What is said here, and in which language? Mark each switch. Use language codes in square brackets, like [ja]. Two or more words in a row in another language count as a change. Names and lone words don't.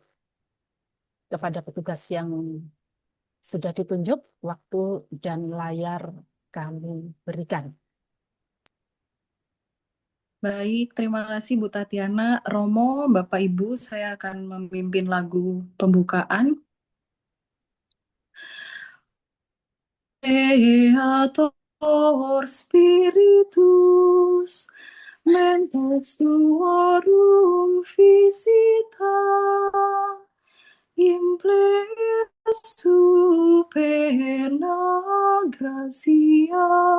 [id] Kepada petugas yang sudah ditunjuk, waktu dan layar kami berikan. Baik, terima kasih Bu Tatiana. Romo, Bapak Ibu, saya akan memimpin lagu pembukaan. [la] Creator Spiritus, mentes tuorum visita, impleas superna gratia,